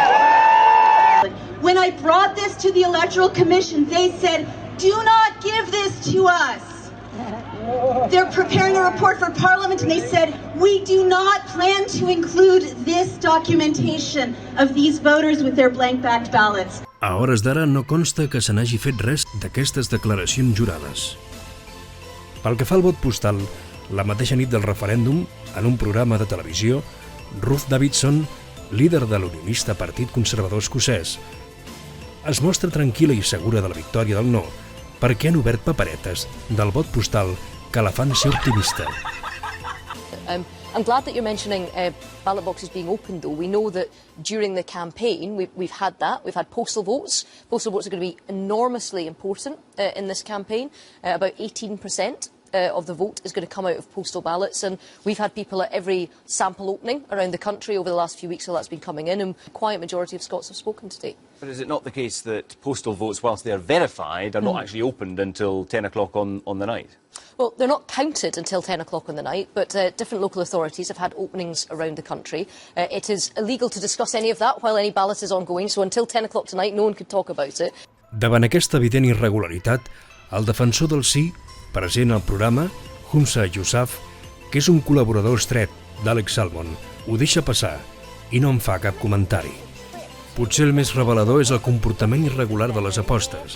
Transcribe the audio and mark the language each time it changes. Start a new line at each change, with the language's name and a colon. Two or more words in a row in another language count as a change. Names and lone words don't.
English: When I brought this to the Electoral Commission, they said, "Do not give this to us." They're preparing a report for Parliament and they said, "We do not plan to include this documentation of these voters with their blank-backed ballots."
Catalan: A hores d'ara no consta que se n'hagi fet res d'aquestes declaracions jurades. Pel que fa al vot postal, la mateixa nit del referèndum, en un programa de televisió, Ruth Davidson, líder de l'unionista Partit Conservador Escocès, es mostra tranquil·la i segura de la victòria del no, perquè han obert paperetes del vot postal que la fan ser optimista.
English: I'm glad that you're mentioning ballot boxes being opened, though. We know that during the campaign we've had that. We've had postal votes. Postal votes are going to be enormously important in this campaign. About 18% of the vote is going to come out of postal ballots, and we've had people at every sample opening around the country over the last few weeks, so that's been coming in, and a quiet majority of Scots have spoken today. But is it not the case that postal votes, whilst they are verified, are not actually opened until 10 o'clock on the night? Well, they're not counted until 10 o'clock on the night, but different local authorities have had openings around the country. It is illegal to discuss any of that while any ballot is ongoing, so until 10 o'clock tonight no one could talk about it.
Catalan: Davant aquesta evident irregularitat, el defensor del sí, present al programa, Humza Yousaf, que és un col·laborador estret d'Alex Salmond, ho deixa passar i no en fa cap comentari. Potser el més revelador és el comportament irregular de les apostes.